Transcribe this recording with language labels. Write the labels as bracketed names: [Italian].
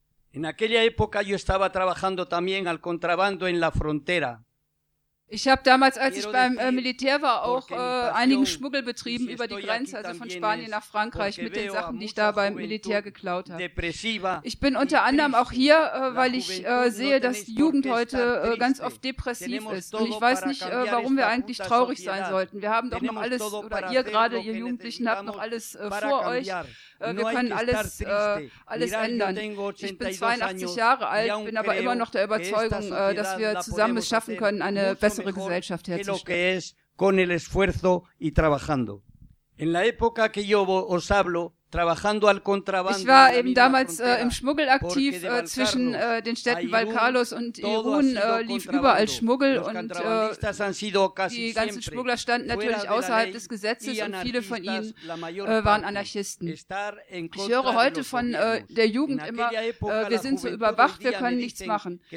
[Spanish] In aquella época yo estaba trabajando también al contrabando en la frontera. [German] Ich habe damals, als ich beim Militär war, auch einigen Schmuggel betrieben über die Grenze, also von Spanien nach Frankreich, mit den Sachen, die ich da beim Militär geklaut habe. Ich bin unter anderem auch hier, weil ich sehe, dass die Jugend heute ganz oft depressiv ist. Und ich weiß nicht, warum wir eigentlich traurig sein sollten. Wir haben doch noch alles, oder ihr gerade, ihr Jugendlichen, habt noch alles vor euch. Wir können alles ändern. Ich bin 82 Jahre alt, bin aber immer noch der Überzeugung, dass wir zusammen es schaffen können, eine bessere Gesellschaft herzustellen. [Spanish] En la época que yo os hablo, [German] Ich war eben damals im Schmuggel aktiv zwischen den Städten Valcarlos und Irún, lief überall Schmuggel und die ganzen Schmuggler standen natürlich außerhalb des Gesetzes und viele von ihnen waren Anarchisten. Ich höre heute von der Jugend immer, wir sind so überwacht, wir können nichts machen.